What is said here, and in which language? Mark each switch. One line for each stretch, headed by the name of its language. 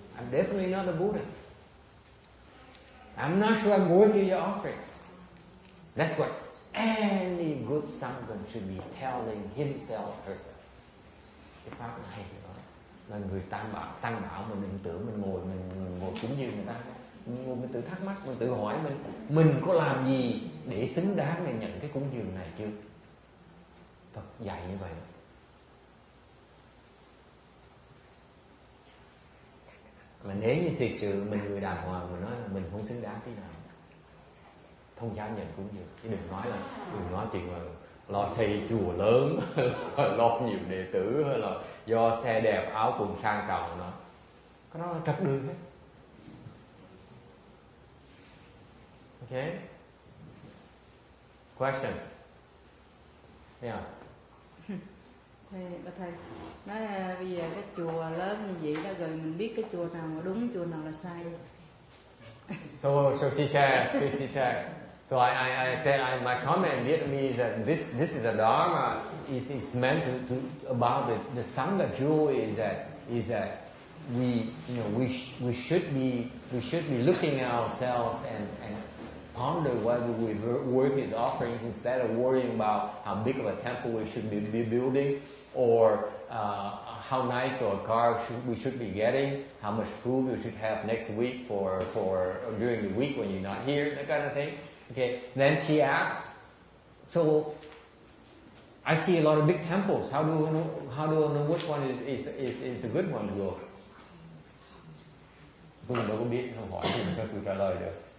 English: I'm definitely not a Buddha. I'm not sure I'm worthy of your offerings. That's what any good Sangha should be telling himself, herself.
Vietnamese: Cái pháp này hay đó. Là người tăng bảo mình đừng tưởng mình ngồi cúng dường người ta. Mình tự thắc mắc, mình tự hỏi mình có làm gì để xứng đáng để nhận cái cúng dường này chưa? Phật dạy như vậy. Mà nếu như thực sự mình người đàng hoàng mà nói là mình không xứng đáng tí nào, không dám nhận cúng dường. Chứ đừng nói chuyện là lo xây chùa lớn, lo nhiều đệ tử, hay là do xe đẹp áo quần sang trọng đó. Cái đó là trật đường hết.
English: Okay? Questions? Yeah.
Vietnamese: Bà thầy nói bây giờ cái chùa lớn như vậy đó, rồi mình biết cái chùa nào mà đúng, chùa nào là sai.
English: So she said. So I said my comment in Vietnamese is that this is a Dharma is meant to about the Sangha jewel is that we should be looking at ourselves and ponder whether we're worthy of offerings instead of worrying about how big of a temple we should be building, or how nice of a car we should be getting, how much food we should have next week for during the week when you're not here, that kind of thing. Okay. Then she asked, so I see a lot of big temples. How do I know which one is a good one to go?
Vietnamese: Tôi đâu có biết, không hỏi thì sao tôi trả lời được.